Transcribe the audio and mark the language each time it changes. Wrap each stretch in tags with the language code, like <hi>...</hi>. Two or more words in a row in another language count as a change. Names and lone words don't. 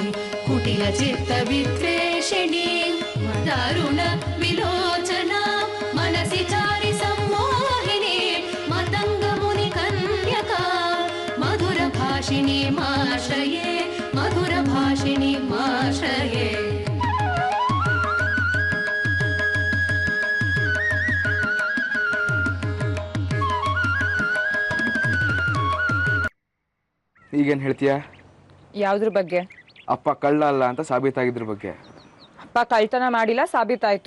<sa>कुटिलचित्तविद्वेषिणीं दारुण विलोचना मनसि चारि सम्मोहिनीं मतङ्गमुनिकन्यका मधुरभाषिणीमाश्रये मधुरभाषिणीमाश्रये.</sa> <kn>ಈಗೇನು ಹೇಳ್ತೀಯಾ? ಯಾವ್ದ್ರ ಬಗ್ಗೆ? ಅಪ್ಪ ಕಳ್ಳ ಅಲ್ಲ ಅಂತ ಸಾಬೀತಾಗಿದ್ರ ಬಗ್ಗೆ. ಅಪ್ಪ ಕಳ್ತನ ಮಾಡಿಲ್ಲ, ಸಾಬೀತಾಯ್ತು.</kn>